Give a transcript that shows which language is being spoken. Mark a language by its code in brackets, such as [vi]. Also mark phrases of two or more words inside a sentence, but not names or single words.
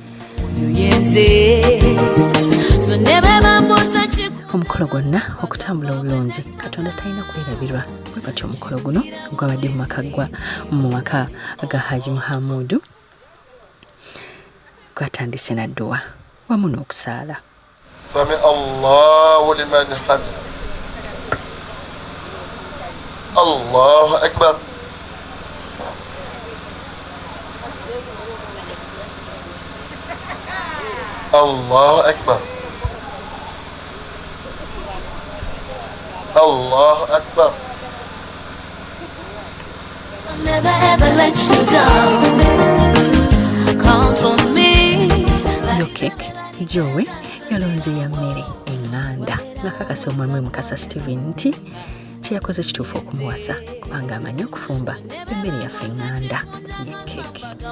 [lg] Omukolo gwonna okutambula obulungi Katonda talina kwerabirwa bwe batyo omukolo guno gwabadde mu maka ga Haji Muhammadu katandise na dduwa wamu n'okusaala. [ar] سمع الله لمن حمده. الله أكبر. الله أكبر. الله أكبر. [en] I'll never ever let you down. Count on me. [lg] Yo cake Joe yalonze ya mmere enganda nakakasa omwami Mukasa Steven nti kyeyakoze kituufu okumuwasa kubanga amanyi okufumba emmere yaffe enganda ye cake.